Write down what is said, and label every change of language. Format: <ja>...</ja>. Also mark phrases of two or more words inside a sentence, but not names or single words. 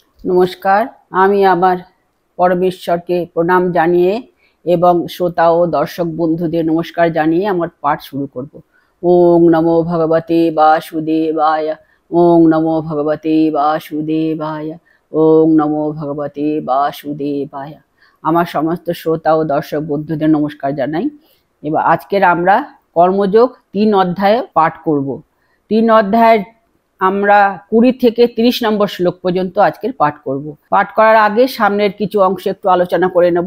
<bn>নমস্কার। আমি আমার পরমেশ্বরকে প্রণাম জানিয়ে এবং শ্রোতা ও দর্শক বন্ধুদের নমস্কার জানিয়ে আমার পাঠ শুরু করব।</bn> <sa>ওং নমো ভগবতে বাসুদেবায়। ওং নমো ভগবতে বাসুদেবায়। ওং নমো ভগবতে বাসুদেবায়।</sa> <bn>আমার সমস্ত শ্রোতা ও দর্শক বন্ধুদের নমস্কার জানাই। এবার আজকের আমরা কর্মযোগ 3 অধ্যায়ে পাঠ করব। 3 অধ্যায়ের আমরা 20 থেকে 30 নম্বর শ্লোক পর্যন্ত আজকের পাঠ করব। পাঠ করার আগে সামনের কিছু অংশ একটু আলোচনা করে নেব।</bn>